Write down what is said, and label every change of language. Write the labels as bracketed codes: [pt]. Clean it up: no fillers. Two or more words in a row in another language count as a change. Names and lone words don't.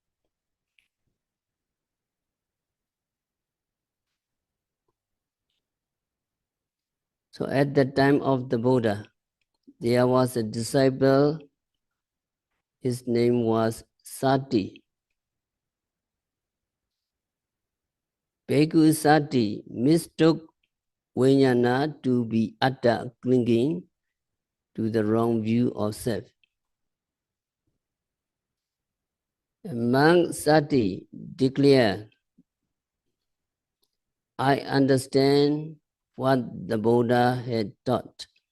[en] So at the time of the Buddha, there was a disciple, his name was Sati. Bhikkhu Sati mistook vijnana to be atta, clinging to the wrong view of self. Monk Sati declared, I understand what the Buddha had taught.